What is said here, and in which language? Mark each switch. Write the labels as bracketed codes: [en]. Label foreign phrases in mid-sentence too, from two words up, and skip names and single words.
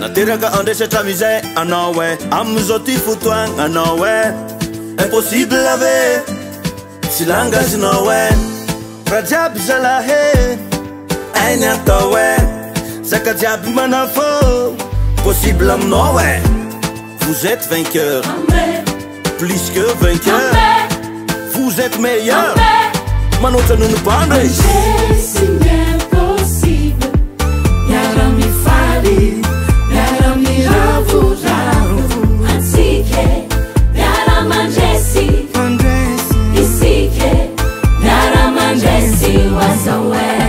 [mg] Nateraka andresy hatramin'izay anao e, amin'izao ty fotoagna anao e. Impossible ve? Tsy langazinao e. Raha jiaby zalahy e, ainy atao e. Zaka jiaby manafo, possible aminao e. [fr] Vous êtes vainqueur, Amen. plus que vainqueur. Amen. Vous êtes meilleur. Amen. [mg] Manoatra noho ny mpandresy. Mandresy, impossible. Miara mifaly, miara miravoravo. Antsika, miara mandresy. Mandresy. Isika, miara mandresy, oaza hoe.